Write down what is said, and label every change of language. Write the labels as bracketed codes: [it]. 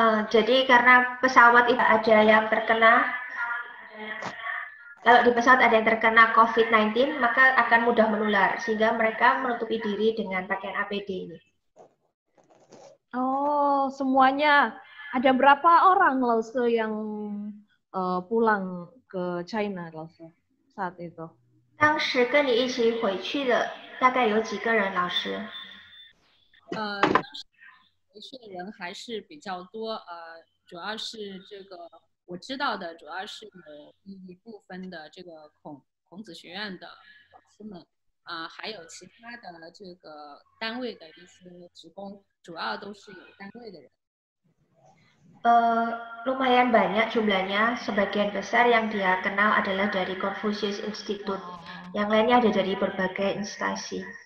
[id] Jadi karena pesawat itu ada yang terkena, kalau di pesawat ada yang terkena COVID-19, maka akan mudah menular, sehingga mereka menutupi diri dengan pakaian APD ini. Oh, semuanya. Ada berapa orang Lause yang pulang ke China Lause saat itu? [zh] 当时跟你一起回去的大概有几个人，老师？当时回去的人还是比较多，主要是这个我知道的，主要是有一部分的这个孔子学院的老师们，还有其他的这个单位的一些职工，主要都是有单位的人。 [id] Lumayan banyak jumlahnya, sebagian besar yang dia kenal adalah dari Confucius Institute, yang lainnya ada dari berbagai instansi.